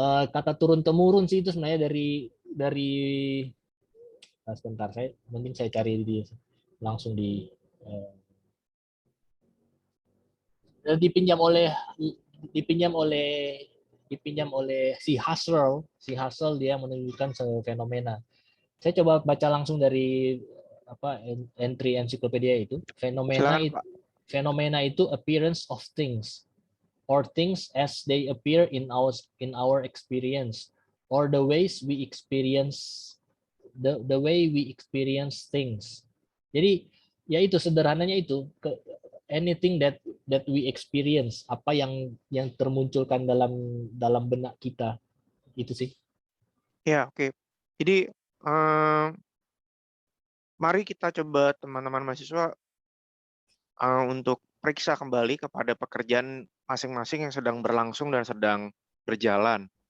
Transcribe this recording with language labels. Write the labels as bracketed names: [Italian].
[Indonesian] Kata turun temurun sih itu sebenarnya dari sebentar saya cari langsung uh, dipinjam oleh dipinjam oleh dipinjam oleh si Husserl dia menunjukkan fenomena. Saya coba baca langsung dari entry ensiklopedia itu. Silakan Pak. Fenomena itu [English] appearance of things or things as they appear in our experience or the ways we experience the way we experience things. [Indonesian] Jadi ya itu sederhananya itu [English] anything that we experience, [Indonesian] apa yang termunculkan dalam benak kita itu sih. Ya, oke. Jadi mari kita coba teman-teman mahasiswa untuk periksa kembali kepada pekerjaan masing-masing yang sedang berlangsung dan sedang berjalan.